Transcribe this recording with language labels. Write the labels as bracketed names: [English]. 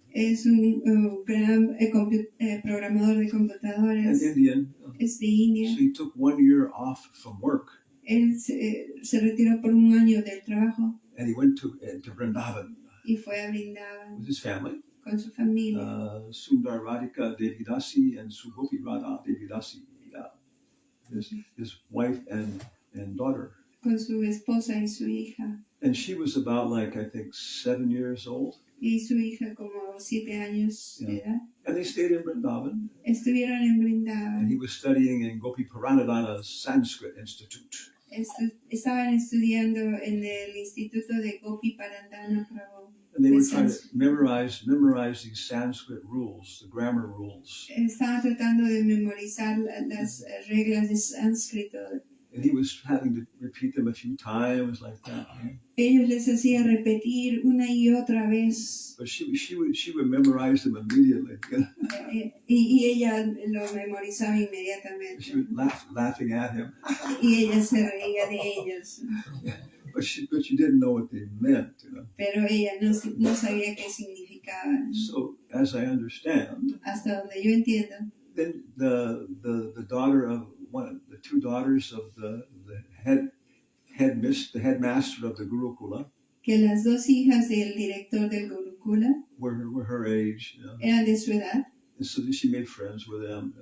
[Spanish] es un gran programador de [English] an [Spanish] computadoras, [English] Indian. [Spanish] es de India. [English] So he took 1 year off from work [Spanish] Él se retiró por un año del trabajo [English] and he went to Vrindavan [Spanish] y fue a Vrindavan [English] with his family. [Spanish] con su familia, [English] Sundar Radhika Devidasi and Sugopi Radha Devidasi. Yeah. His wife and daughter. [Spanish] con su esposa y su hija. [English] And she was about I think 7 years old. [Spanish] Y su hija como 7 años de edad. [English] And they stayed in Vrindavan. [Spanish] Estuvieron en [English] And [Spanish] Vrindavan. [English] he was studying in Gopi Paranadhana's Sanskrit Institute. [Spanish] Estaban estudiando en el Instituto de Gopi Parandana Prabhu. [English] And they were trying to memorize these Sanskrit rules, the grammar rules. [Spanish] Estaban tratando de memorizar las reglas de sánscrito. [English] And he was having to repeat them a few times like that. [Spanish] Ellos les hacía repetir una y otra vez. [English] But she would memorize them immediately. [Spanish] Y ella lo memorizaba inmediatamente. [English] She would laughing at him. [Spanish] Y ella se reía de ellos. [English] But she didn't know what they meant, [Spanish] Pero ella no sabía qué significaban. [English] So, as I understand, [Spanish] Hasta donde yo entiendo, [English] then the daughter of the two daughters of the headmaster of the Gurukula [Spanish] que las dos hijas del director del Gurukula [English] were her age, [Spanish] eran de su edad, [English] and so she made friends with them.